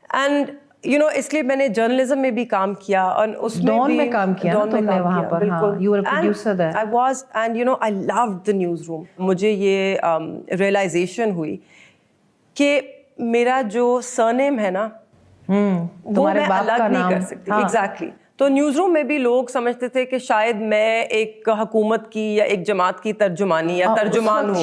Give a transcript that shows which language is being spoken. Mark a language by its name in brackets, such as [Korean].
[Urdu] And اس لیے میں نے جرنلزم میں بھی کام کیا, اور اس میں ڈان بھی میں کام کیا نا تم نے وہاں پر. بالکل. [English] You were a producer there. I was, and I loved the newsroom. [Urdu] مجھے یہ ریئلائزیشن ہوئی کہ میرا جو سرنیم ہے نا وہ میں الگ نہیں کر سکتی. ایگزیکٹلی. تو نیوز روم میں بھی لوگ سمجھتے تھے کہ شاید میں ایک حکومت کی یا ایک جماعت کی ترجمانی یا ترجمان ہوں.